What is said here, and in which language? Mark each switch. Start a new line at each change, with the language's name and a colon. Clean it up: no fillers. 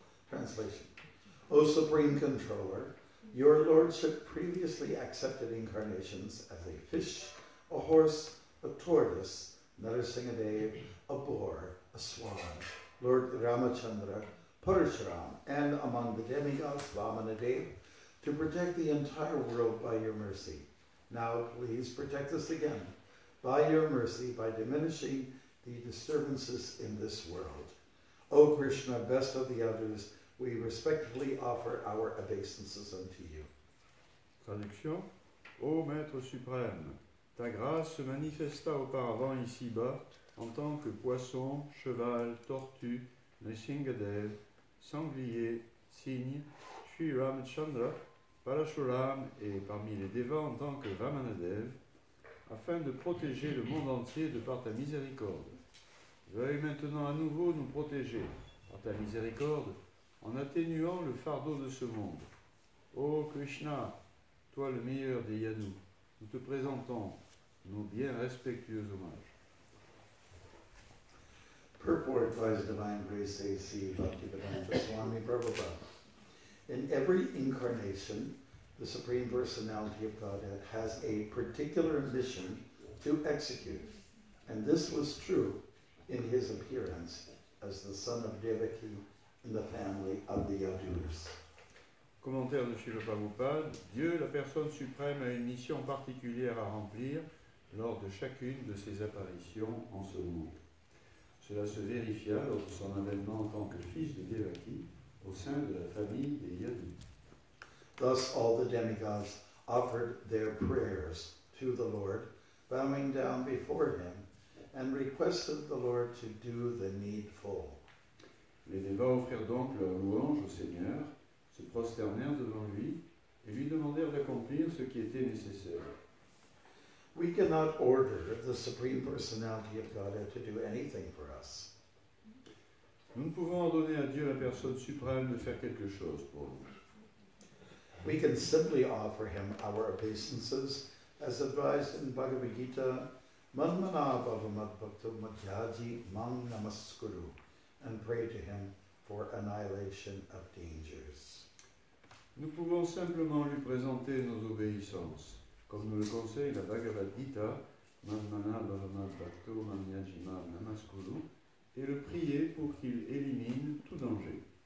English: Translation. O Supreme Controller, your Lordship previously accepted incarnations as a fish, a horse, a tortoise, Narasimhadev, a boar, a swan, Lord Ramachandra, Parashuram, and among the demigods, Vamanadev, to protect the entire world by your mercy. Now please protect us again by your mercy by diminishing the disturbances in this world. O Krishna, best of the others, we respectfully offer our obeisances unto you.
French: Traduction. Ô Maître suprême, ta grâce se manifesta auparavant ici-bas en tant que poisson, cheval, tortue, Nrsimhadev, sanglier, cygne, Sri Ramachandra, Parashuram et parmi les dévas en tant que Vamanadev, afin de protéger le monde entier de par ta miséricorde. Veuille maintenant à nouveau nous protéger par ta miséricorde en atténuant le fardeau de ce monde. Ô Krishna, toi le meilleur des Yadus, nous te présentons nos bien respectueux hommages.
English: Purport by His Divine Grace A.C. Bhakti Swami Prabhupada. In every incarnation, the Supreme Personality of Godhead has a particular mission to execute, and this was true in his appearance as the son of Devaki in the family of the Yadus.
French: Commentaire de Srila Prabhupada, Dieu, la personne suprême, a une mission particulière à remplir lors de chacune de ses apparitions en ce monde. Cela se vérifia lors de son avènement en tant que fils de Devaki au sein de la famille des Yadus.
English: Thus all the demigods offered their prayers to the Lord, bowing down before him, and requested the Lord to do the needful.
French: Les dévots offrirent donc leur louange au Seigneur, se prosternèrent devant lui et lui demandèrent d'accomplir ce qui était nécessaire.
English: We cannot order the Supreme Personality of Godhead to do anything for us.
French: Nous ne pouvons ordonner à Dieu, la personne suprême, de faire quelque chose pour nous.
English: We can simply offer him our obeisances as advised in Bhagavad Gita,
Sanskrit: Manmana Bhavamat Bhakto Madhyaji Mang Namaskuru,
English: and pray to him for annihilation of dangers.
French: Nous pouvons simplement lui présenter nos obéissances, comme nous le conseille la Bhagavad Gita,
Sanskrit: Manmana Bhavamat Bhakto Madhyaji Mang Namaskuru,
French: et le prier pour qu'il élimine tout danger.